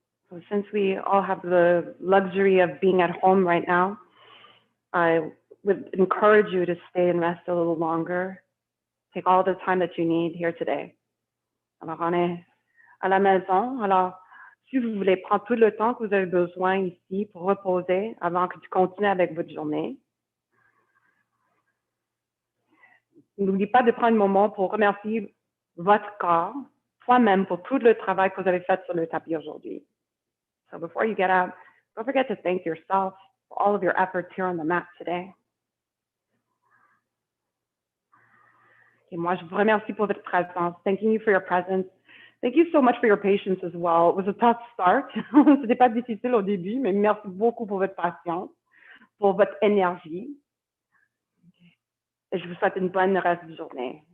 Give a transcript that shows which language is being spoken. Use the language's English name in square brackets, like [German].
[English] So since we all have the luxury of being at home right now, I would encourage you to stay and rest a little longer. Take all the time that you need here today. [French] Alors, on est à la maison. Alors, si vous voulez prendre tout le temps que vous avez besoin ici pour reposer avant que tu continues avec votre journée, n'oubliez pas de prendre un moment pour remercier votre corps, toi-même, pour tout le travail que vous avez fait sur le tapis aujourd'hui. [English] So before you get up, don't forget to thank yourself for all of your efforts here on the mat today. [French] Et moi, je vous remercie pour votre présence. [English] Thanking you for your presence. Thank you so much for your patience as well. It was a tough start. [French] C'était pas difficile au début, mais merci beaucoup pour votre patience, pour votre énergie. Et je vous souhaite une bonne reste de journée.